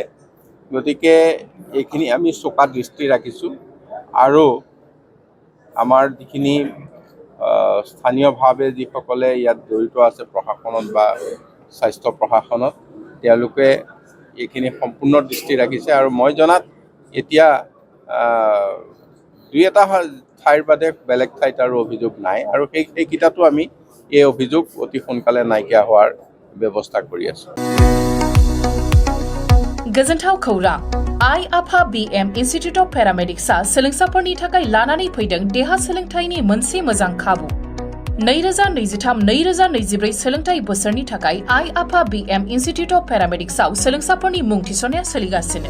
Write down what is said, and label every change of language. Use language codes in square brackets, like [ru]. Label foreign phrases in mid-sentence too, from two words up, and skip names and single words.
[as] গতিকে এইখিনি আমি চোকা দৃষ্টি ৰাখিছোঁ আৰু আমাৰ যিখিনি স্থানীয়ভাৱে যিসকলে ইয়াত জড়িত আছে প্ৰশাসনত বা স্বাস্থ্য প্ৰশাসনত, তেওঁলোকে এইখিনি সম্পূৰ্ণ দৃষ্টি ৰাখিছে আৰু মই জনাত এতিয়া 2-এটা ঠাইৰ বাদে বেলেগ ঠাইত আৰু অভিযোগ নাই আৰু সেইকেইটাতো আমি এই অভিযোগ অতি সোনকালে নাইকিয়া হোৱাৰ ব্যৱস্থা কৰি আছোঁ। [brx] गोजोनथाव खौरां आइ आफा BM इन्स्टिट्यूट अफ पेरामेडिक्सआ सोलोंसाफोरनि थाखाय लानानै फैदों देहा सोलोंथायनि मोनसे मोजां खाबु। 2023-2024 सोलोंथाय बोसोरनि थाखाय आइ आफा BM इन्स्टिट्यूट अफ पेरामेडिक्सआव सोलोंसाफोरनि मुं थिसननाया सोलिगासिनो।